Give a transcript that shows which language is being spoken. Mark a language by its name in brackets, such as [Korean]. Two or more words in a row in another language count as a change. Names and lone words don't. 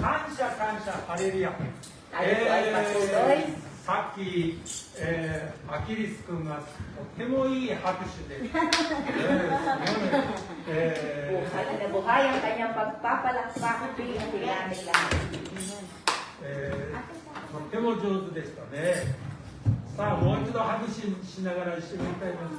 [Japanese] 感謝感謝ハレルヤ。 [Filipino] Tayo po ay patuloy. [Japanese] さっき、アキリス君がとてもいい拍手で、 [Filipino] Buhay na buhay ang kanyang pagpapalakpak tuwing natin lahat. [Japanese] とても上手でしたね。さあもう一度拍手しながら一緒に歌います。